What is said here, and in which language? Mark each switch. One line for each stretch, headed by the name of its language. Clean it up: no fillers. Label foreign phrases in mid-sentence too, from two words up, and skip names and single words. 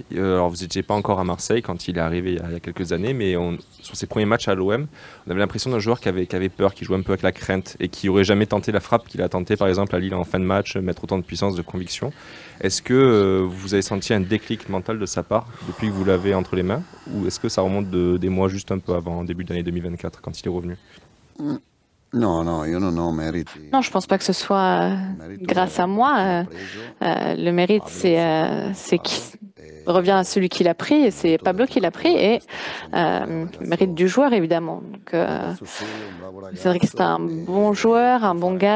French: Alors, vous n'étiez pas encore à Marseille quand il est arrivé il y a quelques années, mais sur ses premiers matchs à l'OM, on avait l'impression d'un joueur qui avait peur, qui jouait un peu avec la crainte et qui n'aurait jamais tenté la frappe qu'il a tenté, par exemple, à Lille en fin de match, mettre autant de puissance, de conviction. Est-ce que vous avez senti un déclic mental de sa part depuis que vous l'avez entre les mains, ou est-ce que ça remonte des mois juste un peu avant, début d'année 2024, quand il est revenu?
Italian: Non, io non ho meriti.
French: Non, je pense pas que ce soit grâce à moi. Le mérite, c'est qui revient à celui qui l'a pris, c'est Pablo qui l'a pris, et mérite du joueur, évidemment. Donc, c'est vrai que c'est un bon joueur, un bon gars.